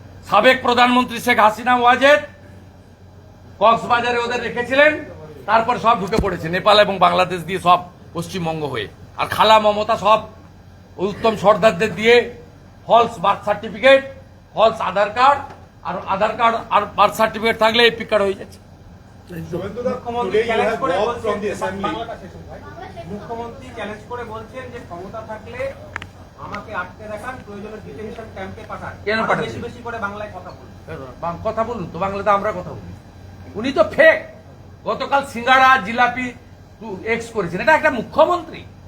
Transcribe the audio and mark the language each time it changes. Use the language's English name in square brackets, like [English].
[Bangla] সাবেক প্রধানমন্ত্রী শেখ হাসিনা ওয়াজেদ কক্সবাজারে ওদের রেখেছিলেন, তারপর সব ঢুকে পড়েছে নেপাল এবং বাংলাদেশ দিয়ে, সব পশ্চিমবঙ্গ হয়ে। আর খালা মমতা সব উত্তম সর্দারদের দিয়ে ফলস বার্থ সার্টিফিকেট, ফলস আধার কার্ড, আর আধার কার্ড আর বার্থ সার্টিফিকেট থাকলে এপিক কার্ড হয়ে যাচ্ছে। [English] Shubhendu, today you have walked from the assembly. [Bangla] মুখ্যমন্ত্রী চ্যালেঞ্জ করে বলছেন যে ক্ষমতা থাকলে আমাকে আটকে রাখান, প্রয়োজনে ডিটেনশন ক্যাম্পে পাঠান, কেন আরো পাঠাচ্ছেন? বেশি বেশি করে বাংলায় কথা বলুন। কথা বলুন তো, বাংলাতে আমরা কথা বলি। উনি তো ফেক। গতকাল সিঙ্গাড়া জিলাপি এক্স করেছেন, এটা একটা মুখ্যমন্ত্রী।